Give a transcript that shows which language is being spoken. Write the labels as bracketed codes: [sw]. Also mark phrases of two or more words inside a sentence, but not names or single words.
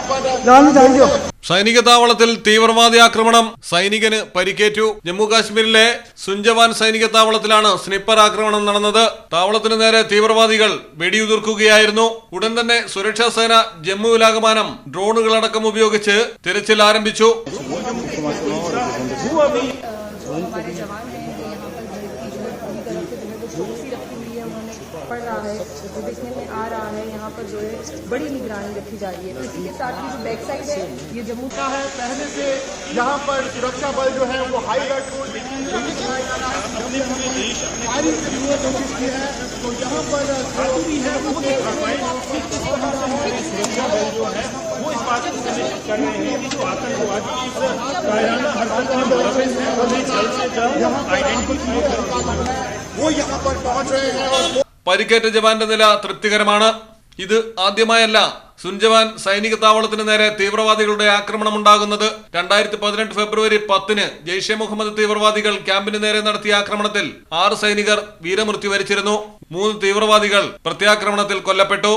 [ml] സൈനിക താവളത്തിൽ തീവ്രവാദി ആക്രമണം, സൈനികന് പരിക്കേറ്റു. ജമ്മു കാശ്മീരിലെ സുഞ്ചവാൻ സൈനിക താവളത്തിലാണ് സ്നിപ്പർ ആക്രമണം നടന്നത്. താവളത്തിന് നേരെ തീവ്രവാദികൾ വെടിയുതിർക്കുകയായിരുന്നു. ഉടൻ തന്നെ സുരക്ഷാ സേന ജമ്മുവിലാകമാനം ഡ്രോണുകളടക്കം ഉപയോഗിച്ച് തിരച്ചിൽ ആരംഭിച്ചു. [hi] पड़ रहा है, जो देखने में आ रहा है यहाँ पर जो है बड़ी निगरानी रखी जा रही है। तो इसी के साथ ही जो [en] back side [hi] है ये जम्मू का है। पहले से यहाँ पर सुरक्षा बल जो है वो [en] high alert [hi] को फायरिंग के लिए कोशिश की है। तो यहाँ पर जो भी है सुरक्षा बल जो है वो इस बात को सुनिश्चित कर रहे हैं कि जो आतंकवादी इस कायराना हरकत वो यहाँ पर पहुंच रहे हैं। [ml] പരിക്കേറ്റ ജവാന്റെ നില തൃപ്തികരമാണ്. ഇത് ആദ്യമായല്ല സുഞ്ചവാൻ സൈനിക താവളത്തിന് നേരെ തീവ്രവാദികളുടെ ആക്രമണമുണ്ടാകുന്നത്. 2018 ഫെബ്രുവരി 10 ജെയ്ഷെ മുഹമ്മദ് തീവ്രവാദികൾ ക്യാമ്പിന് നേരെ നടത്തിയ ആക്രമണത്തിൽ 6 സൈനികർ വീരമൃത്യു വരിച്ചിരുന്നു. 3 തീവ്രവാദികൾ പ്രത്യാക്രമണത്തിൽ കൊല്ലപ്പെട്ടു.